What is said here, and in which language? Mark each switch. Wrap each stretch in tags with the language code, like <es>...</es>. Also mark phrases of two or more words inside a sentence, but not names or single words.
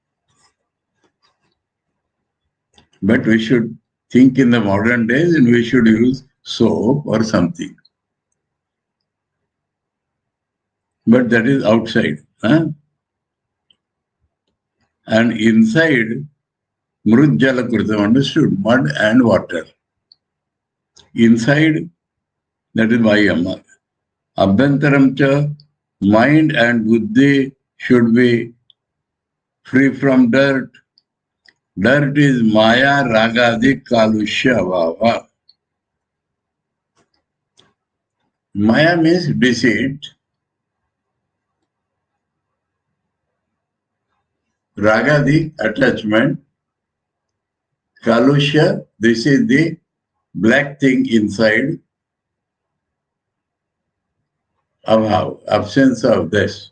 <en>But we should think in the modern days and we should use soap or something. But that is outside. Huh? And inside,</en> <sa>मृज्जल कृतम्,</sa> <en>understood, mud and water. Inside, that is vayama.</en> <sa>अभ्यन्तरं च,</sa> <en>mind and buddhi should be free from dirt. Dirt is</en> <sa>माया रागादि कालुष्य भाव.</sa> <en>Maya means deceit. Ragadi, attachment. Kalushya, this is the black thing inside. Abhav, absence of this.</en>